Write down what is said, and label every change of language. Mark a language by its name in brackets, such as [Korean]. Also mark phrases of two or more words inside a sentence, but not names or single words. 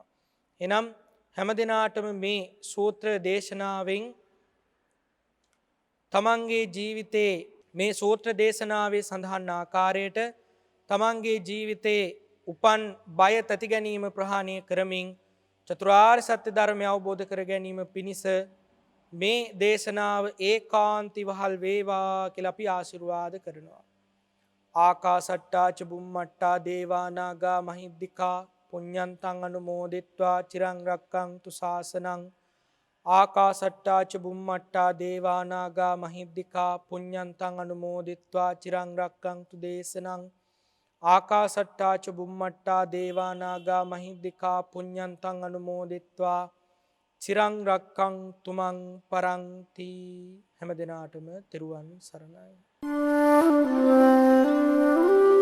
[Sinhala] එනම් හැම දිනාටම මේ සූත්‍ර දේශනාවෙන් තමන්ගේ ජීවිතේ මේ සූත්‍ර දේශනාවේ සඳහන් ආකාරයට තමන්ගේ ජීවිතේ උපන් බය තැති ගැනීම ප්‍රහාණය කරමින් චතුරාර්ය සත්‍ය ධර්මය අවබෝධ කර ගැනීම පිණිස මේ දේශනාව ඒකාන්ති වහල් වේවා කියලා අපි ආශිර්වාද කරනවා. [Pali] ආකාසට්ටා ච බුම්මට්ටා දේවා නාග මහිද්దికා පුඤ්ඤන්තං අනුමෝදිත්වා චිරං රක්ඛන්තු ශාසනං. ආකාසට්ටා ච බුම්මට්ටා දේවා නාග මහිද්దికා පුඤ්ඤන්තං අනුමෝදිත්වා චිරං රක්ඛන්තු දේශනං. ආකාසට්ටා ච බුම්මට්ටා දේවා නාග මහිද්దికා පුඤ්ඤන්තං අනුමෝදිත්වා චිරං රක්ඛන්තු මං පරන්ති. [Sinhala] හැම දිනාටම තෙරුවන් සරණයි.